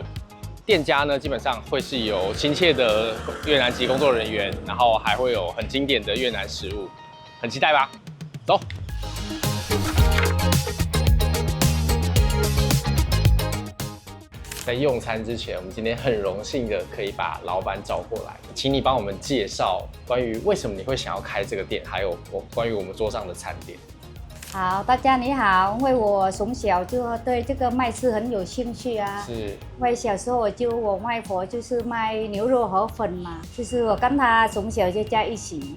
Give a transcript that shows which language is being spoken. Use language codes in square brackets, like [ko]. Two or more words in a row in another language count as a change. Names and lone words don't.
[zh] 店家呢，基本上會是有親切的越南籍工作人員，然後還會有很經典的越南食物，很期待吧？走。在用餐之前，我們今天很榮幸的可以把老闆找過來，請你幫我們介紹關於為什麼你會想要開這個店，還有關於我們桌上的餐點。好，大家你好，因為我從小就對這個賣吃很有興趣啊。是。因為小時候我外婆就是賣牛肉河粉嘛，就是我跟她從小就在一起。